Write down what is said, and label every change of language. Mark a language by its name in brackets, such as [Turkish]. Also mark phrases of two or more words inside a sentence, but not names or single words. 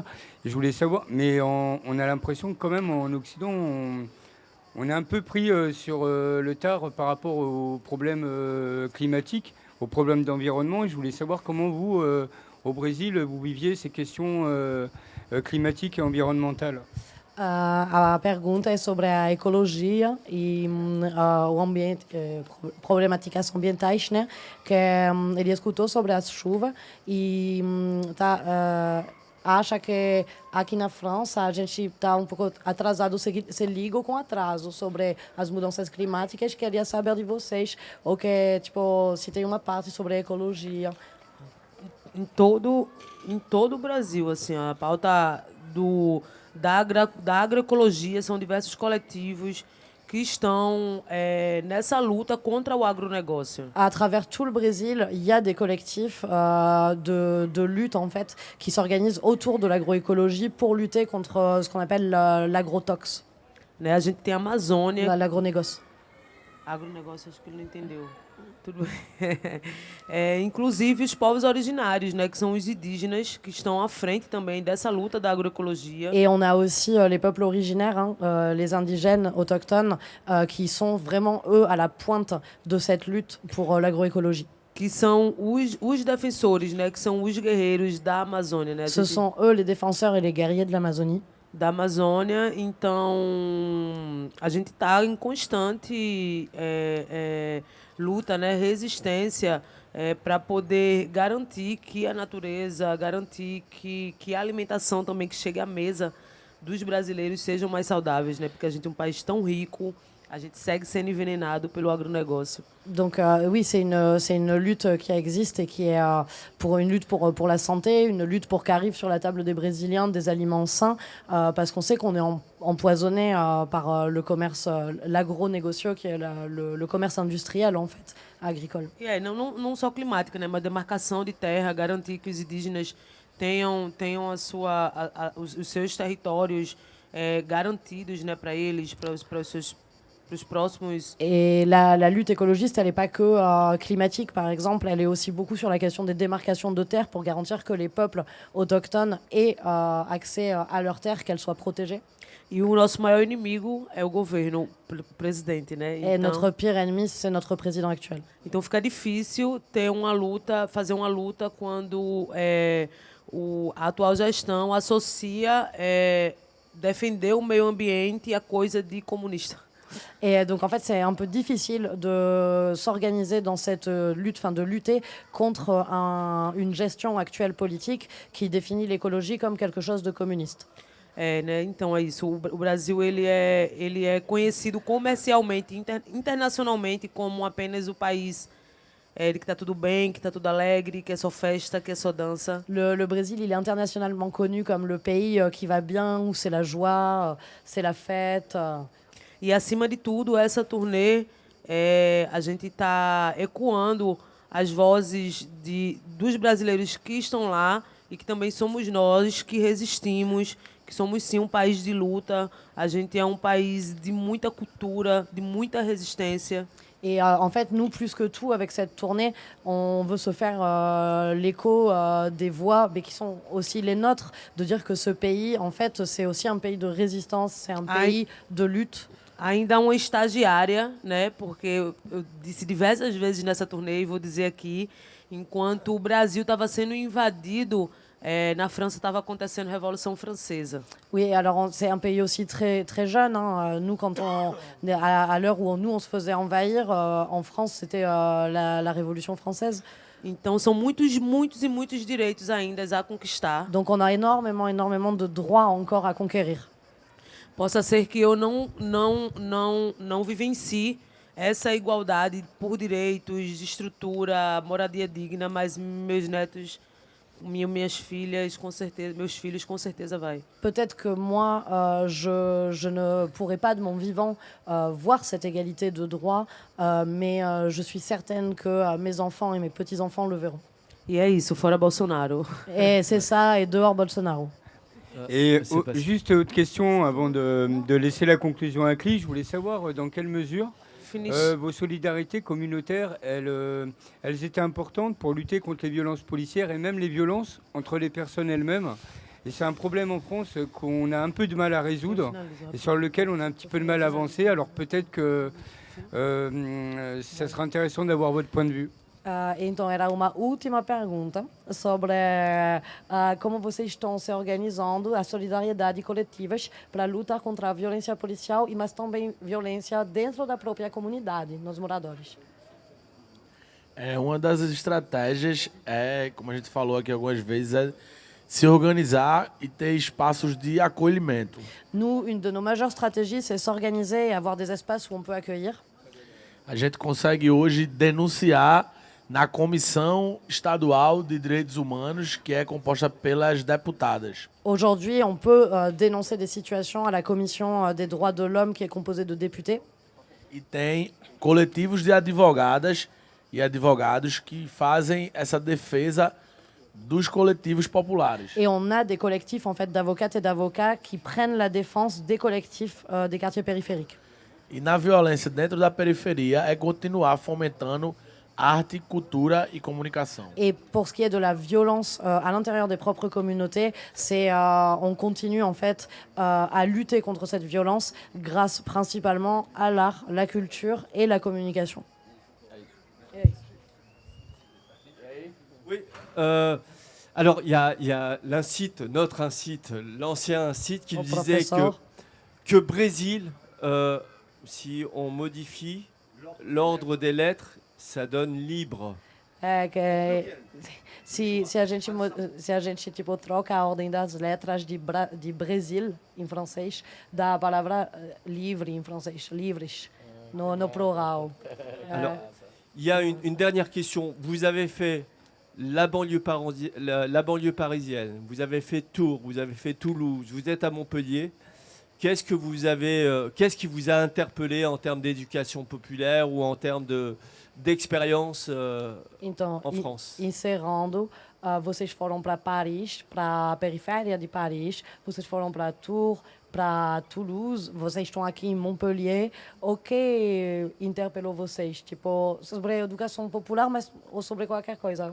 [French] Et je voulais savoir, mais on a l'impression que quand même en Occident, on est un peu pris sur le tard par rapport aux problèmes climatiques, aux problèmes d'environnement. Et je voulais savoir comment vous, au Brésil, vous viviez ces questions climatiques et environnementales. [Portuguese] A pergunta é sobre a ecologia e o ambiente, problemáticas ambientais, né? Que ele escutou sobre a chuva e acha que aqui na França a gente está um pouco atrasado, se liga com atraso sobre as mudanças climáticas. Queria saber de vocês o que, tipo, se tem uma parte sobre a ecologia. Em todo o Brasil, assim, a pauta da agroecologia são diversos coletivos que estão nessa luta contra o agronegócio. [French] À travers tout le Brésil, il y a des collectifs de lutte en fait qui s'organisent autour de l'agroécologie pour lutter contre ce qu'on appelle l'agrotox. [Portuguese] Né, a gente tem a Amazônia. [French] L'agronégócio. [Portuguese] Agronegócio, acho que ele não entendeu. Tudo bem. Inclusive os povos originários, né, que são os indígenas, que estão à frente também dessa luta da agroecologia. [French] Et on a aussi les peuples originaires, hein, les indigènes autochtones, qui sont vraiment, eux, à la pointe de cette lutte pour l'agroécologie. [Portuguese] Que são os defensores, né, que são os guerreiros da Amazônia, né? [French] Ce sont eux les défenseurs et les guerriers de l'Amazonie. [Portuguese] Da Amazônia, então a gente está em constante luta, né, resistência para poder garantir que a natureza, garantir que a alimentação também que chegue à mesa dos brasileiros sejam mais saudáveis, né, porque a gente é um país tão rico, a gente segue sendo envenenado pelo agronegócio. [French] Donc oui, c'est une lutte qui existe et qui est pour une lutte pour la santé, une lutte pour qu'arrivent sur la table des Brésiliens des aliments sains, parce qu'on sait qu'on est empoisonné par le commerce, l'agro-négocio, qui est le commerce industriel en fait, agricole. [Portuguese] E não só climática, né, mas demarcação de terra, garantir que os indígenas tenham os seus territórios garantidos, né, para eles, para os próximos. [French] Et la lutte écologiste, elle n'est pas que climatique, par exemple, elle est aussi beaucoup sur la question des démarcations de terres pour garantir que les peuples autochtones aient accès à leurs terres, qu'elles soient protégées. [Portuguese] E o nosso maior inimigo é o governo, o presidente, né? [French] Et notre pire ennemi, c'est notre président actuel. [Portuguese] Então fica difícil ter uma luta, fazer uma luta quando a atual gestão associa defender o meio ambiente a coisa de comunista. [French] Et donc en fait c'est un peu difficile de s'organiser dans cette lutte, enfin de lutter contre une gestion actuelle politique qui définit l'écologie comme quelque chose de communiste. [Portuguese] Né? Então é isso. O Brasil ele é conhecido comercialmente, internacionalmente como apenas o país que está tudo bem, que está tudo alegre, que é só festa, que é só dança. [French] Le Brésil, il est internationalement connu comme le pays qui va bien, où c'est la joie, c'est la fête. [Portuguese] E, acima de tudo, essa turnê, a gente está ecoando as vozes dos brasileiros que estão lá e que também somos nós que resistimos, que somos, sim, um país de luta. A gente é um país de muita cultura, de muita resistência. [French] Et en fait, nous, plus que tout, avec cette tournée, on veut se faire l'écho des voix, mais qui sont aussi les nôtres, de dire que ce pays, en fait, c'est aussi un pays de résistance, c'est un pays de lutte. [Portuguese] Ainda uma estagiária, né? Porque eu disse diversas vezes nessa turnê, e vou dizer aqui, enquanto o Brasil estava sendo invadido, na França estava acontecendo a Révolution Française. [French] Oui, alors c'est un pays aussi très, très jeune. Hein. Nous, quand à l'heure où nous, on se faisait envahir, en France, c'était la Révolution française. [Portuguese] Então, são muitos e muitos direitos ainda a conquistar. [French] Donc, on a énormément de droits encore à conquérir. [Portuguese] Possa ser que eu não vivencie essa igualdade por direitos, de estrutura, moradia digna, mas meus netos, minhas filhas, com certeza, meus filhos, com certeza vai. [French] Peut-être que moi, je ne pourrai pas de mon vivant voir cette égalité de droits, mais je suis certaine que mes enfants et mes petits-enfants le verront. [Portuguese] E é isso, fora Bolsonaro. [French] Et c'est ça, et dehors Bolsonaro. Et juste autre question avant de laisser la conclusion à Cli, je voulais savoir dans quelle mesure vos solidarités communautaires, elles étaient importantes pour lutter contre les violences policières et même les violences entre les personnes elles-mêmes. Et c'est un problème en France qu'on a un peu de mal à résoudre et sur lequel on a un petit peu de mal à avancer. Alors peut-être que ça sera intéressant d'avoir votre point de vue. [Portuguese] Então, era uma última pergunta sobre como vocês estão se organizando, a solidariedade coletivas para lutar contra a violência policial e mas também violência dentro da própria comunidade, nos moradores. Uma das estratégias como a gente falou aqui algumas vezes, se organizar e ter espaços de acolhimento. [French] Nous, une de nos majeures stratégies, c'est s'organiser et avoir des espaces où on peut accueillir. [Portuguese] A gente consegue hoje denunciar na Comissão Estadual de Direitos Humanos, que é composta pelas deputadas. [French] Aujourd'hui, on peut dénoncer des situations à la Commission des droits de l'homme, qui est composée de députés. [Portuguese] E tem coletivos de advogadas e advogados que fazem essa defesa dos coletivos populares. [French] Et on a des collectifs en fait d'avocates et d'avocats qui prennent la défense des collectifs des quartiers périphériques. [Portuguese] E na violência dentro da periferia é continuar fomentando arte, cultura e comunicação. [French] Et pour ce qui est de la violence à l'intérieur des propres communautés, c'est on continue en fait à lutter contre cette violence grâce principalement à l'art, la culture et la communication. Oui. Alors, il y a l'incite, notre incite, l'ancien incite qui Au disait professeur. que Brésil, si on modifie l'ordre des lettres, ça donne libre. [Portuguese] Se a gente tipo troca a ordem das letras de Brasil em francês, dá a palavra livre em francês, livres, no plural. [French] Alors, il y a une dernière question. Vous avez fait la banlieue parisienne, vous avez fait Tours, vous avez fait Toulouse, vous êtes à Montpellier. Qu'est-ce qui vous a interpellé en termes d'éducation populaire ou en termes d'expérience [Portuguese] Então, [French] en France? [Portuguese] encerrando, vocês foram para Paris, para a periferia de Paris, vocês foram para Tours, para Toulouse, vocês estão aqui em Montpellier. O que interpelou vocês? Tipo, sobre a educação popular, mas ou sobre qualquer coisa?